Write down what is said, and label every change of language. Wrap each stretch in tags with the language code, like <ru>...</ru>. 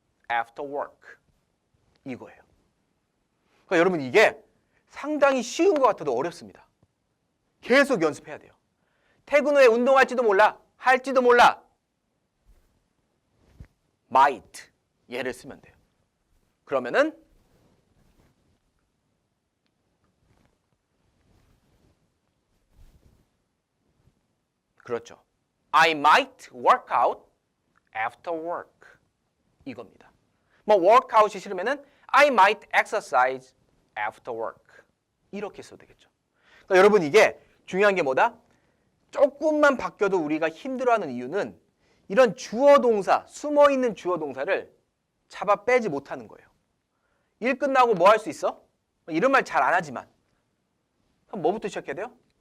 <en>After work.</en> <ko>이거예요. 그러니까 여러분 이게 상당히 쉬운 것 같아도 어렵습니다. 계속 연습해야 돼요. 퇴근 후에 운동할지도 몰라. 할지도 몰라. might 얘를 쓰면 돼요. 그러면은 그렇죠.</ko> <en>I might work out after work.</en> <ko>이겁니다. 뭐 workout이 싫으면은</ko> <en>I might exercise after work.</en> <ko>이렇게 써도 되겠죠. 그러니까 여러분 이게 중요한 게 뭐다? 조금만 바뀌어도 우리가 힘들어하는 이유는 이런 주어 동사, 숨어있는 주어 동사를 잡아 빼지 못하는 거예요. 일 끝나고 뭐 할 수 있어? 이런 말 잘 안 하지만 그럼 뭐부터 시작해야 돼요?</ko>